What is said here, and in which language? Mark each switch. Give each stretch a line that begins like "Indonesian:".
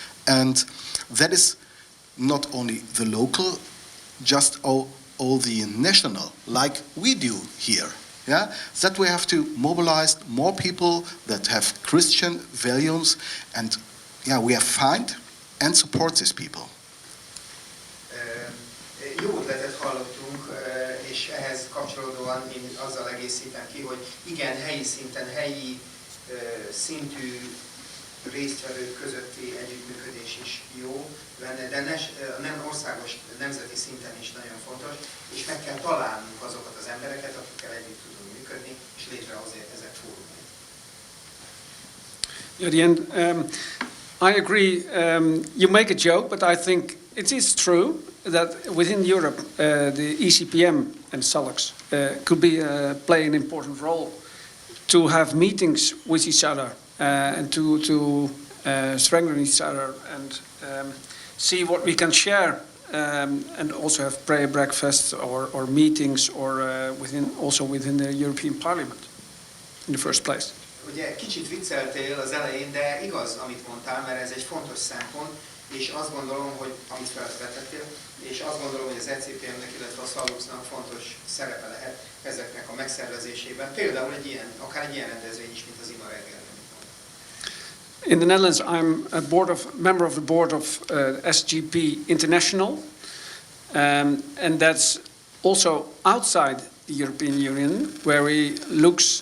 English: And that is not only the local, just all the national, like we do here. Yeah, that we have to mobilize more people that have Christian values, and yeah, we have find and support these people.
Hungarian: Jó ötletet hallottunk, és ehhez kapcsolódóan én azzal egészítem ki, hogy igen, helyi szinten, helyi szintű résztvevők közötti együttműködés is jó lenne, de nem országos, nemzeti szinten is nagyon fontos, és meg kell találnunk azokat az embereket, akikkel együtt tudunk működni, és létrehozni ezek fórumait.
English: At the end, I agree. You make a joke, but I think it is true that within Europe, the ECPM and Sallux could play an important role to have meetings with each other and to strengthen each other and see what we can share, and also have prayer breakfasts or meetings or within the European Parliament in the first place.
Hungarian: Ugye kicsit vicceltél az elején, de igaz, amit mondtál, mert ez egy fontos szempont, és azt gondolom, hogy amit felvetettél, és azt gondolom, hogy az ECPM-nek, illetve a Salluxnak fontos szerepe lehet ezeknek a megszervezésében. Például akár egy ilyen rendezvény is, mint az ima reggel.
English: In the Netherlands, I'm a member of the board of SGP International, and that's also outside the European Union, where we look